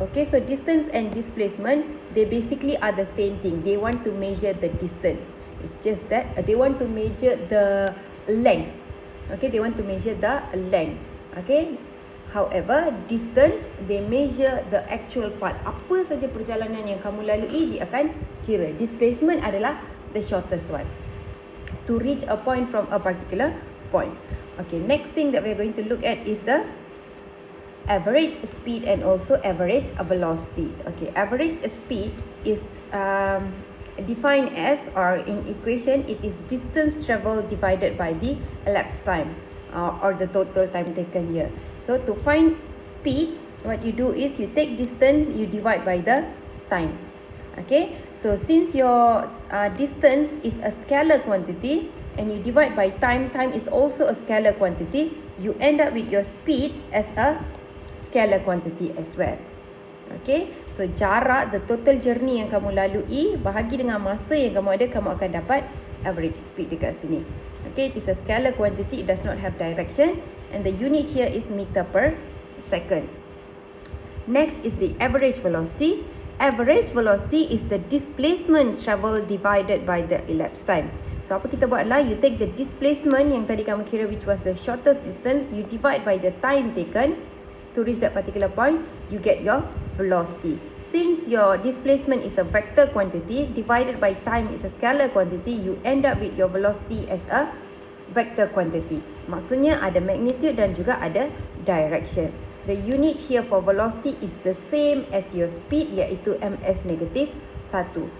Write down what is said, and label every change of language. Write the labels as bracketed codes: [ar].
[en] Okay, so distance and displacement, they basically are the same thing. They want to measure the distance. It's just that they want to measure the length. Okay, they want to measure the length. Okay. However, distance, they measure the actual path. [ms] Apa saja perjalanan yang kamu lalui, dia akan kira. [en] Displacement adalah the shortest one to reach a point from a particular point. Okay, next thing that we're going to look at is the average speed and also average velocity. Okay, average speed is defined as, or in equation, it is distance traveled divided by the elapsed time. Or the total time taken here. So to find speed, what you do is you take distance, you divide by the time. Okay, so since your distance is a scalar quantity and you divide by time, time is also a scalar quantity, you end up with your speed as a scalar quantity as well. [ms] Okay, so jarak, [en] the total journey [ms] yang kamu lalui bahagi dengan masa yang kamu ada, kamu akan dapat average speed dekat sini. [en] Okay, it is a scalar quantity, it does not have direction, and the unit here is meter per second. Next is the average velocity. Average velocity is the displacement travel divided by the elapsed time. [ms] So apa kita buat adalah, [en] you take the displacement [ms] yang tadi kamu kira [en] which was the shortest distance, you divide by the time taken, to reach that particular point, you get your velocity. Since your displacement is a vector quantity divided by time is a scalar quantity, you end up with your velocity as a vector quantity. [ms] Maksudnya ada magnitude dan juga ada direction. [en] The unit here for velocity is the same as your speed, iaitu ms negatif 1.